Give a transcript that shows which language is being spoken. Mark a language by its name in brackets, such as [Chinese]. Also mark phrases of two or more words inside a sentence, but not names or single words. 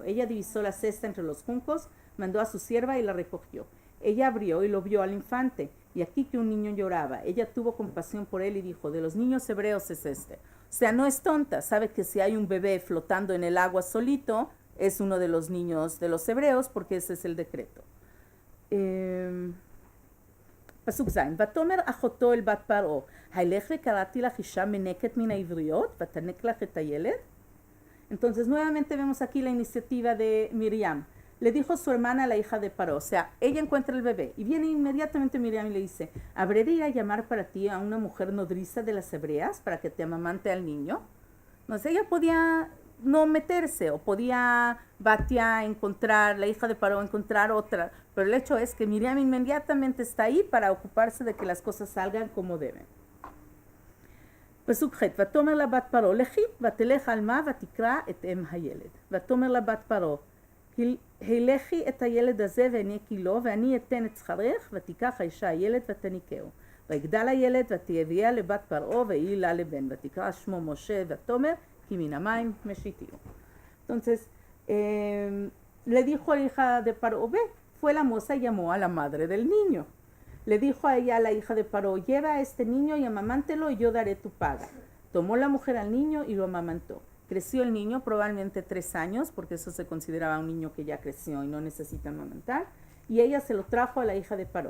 [Spanish] Ella divisó la cesta entre los juncos, mandó a su sierva y la recogió. Ella abrió y lo vio al infante, y aquí que un niño lloraba. Ella tuvo compasión por él y dijo, de los niños hebreos es este. O sea, no es tonta, sabe que si hay un bebé flotando en el agua solito, es uno de los niños de los hebreos, porque ese es el decreto. [Hebrew] פסוק ז' ותאמר אחותו אל בת פרעה, הילך וקראתי לך אישה מנקת מן העבריות ותנק לך את הילד. [Spanish] Entonces nuevamente vemos aquí la iniciativa de Miriam. Le dijo su hermana a la hija de Paró, o sea, ella encuentra el bebé y viene inmediatamente Miriam y le dice, ¿habré de ir a llamar para ti a una mujer nodriza de las hebreas para que te amamante al niño? Entonces ella podía no meterse o podía Batia encontrar, la hija de Paró encontrar otra, pero el hecho es que Miriam inmediatamente está ahí para ocuparse de que las cosas salgan como deben. [Hebrew] פסוק ח' ותאמר לה בת פרעה לכי ותלך על מה ותקרא את אם הילד ותאמר לה בת פרעה הלכי את הילד הזה והניקי לו ואני אתן את שכרך ותיקח האישה הילד ותניקהו ויגדל הילד ותביאה לבת פרעה והיא לה לבן ותקרא שמו משה ותאמר כי מן המים משיתיהו. [Spanish] Entonces le dijo a la hija de Paró, ve, fue la moza y llamó a la madre del niño. Le dijo a ella, a la hija de Paró, lleva a este niño y amamántelo y yo daré tu paga. Tomó la mujer al niño y lo amamantó. Creció el niño, probablemente 3 años, porque eso se consideraba un niño que ya creció y no necesita amamantar, y ella se lo trajo a la hija de Paró.